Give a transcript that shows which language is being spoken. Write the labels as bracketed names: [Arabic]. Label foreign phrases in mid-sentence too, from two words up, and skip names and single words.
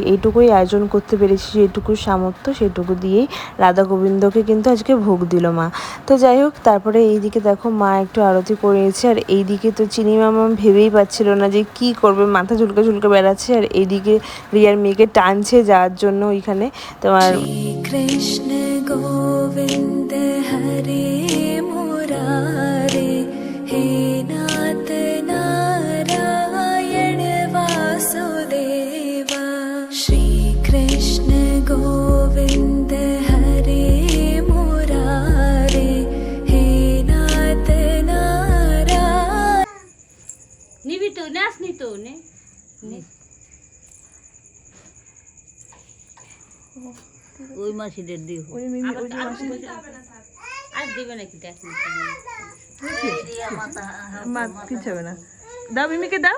[Bangla] এইটুকুই আয়োজন করতে পেরেছি, যেটুকু সামর্থ্য সেটুকু দিয়েই রাধা গোবিন্দকে কিন্তু আজকে ভোগ দিল মা। তো যাই হোক, তারপরে এইদিকে দেখো মা একটু আরতি করে নিয়েছে। আর এইদিকে তো চিনি মামা ভেবেই পাচ্ছিল না যে কি করবে, মাথা ঝুলকে বেড়াচ্ছে। আর এইদিকে রিয়ার মেয়েকে টানছে যাওয়ার জন্য ওইখানে তোমার। [Sanskrit] श्री कृष्ण गोविंद हरे मुरारे, हे नाथ नारायण वासुदेवा। श्री कृष्ण गोविंद हरे मुरारे, हे नाथ नारायण। [Bangla] নিবি তো নাচ নি তো নে ওই মাসিদের দিও আর দিবে নাকি দেখ কিছু হবে না, দাও মিমিকে দাও।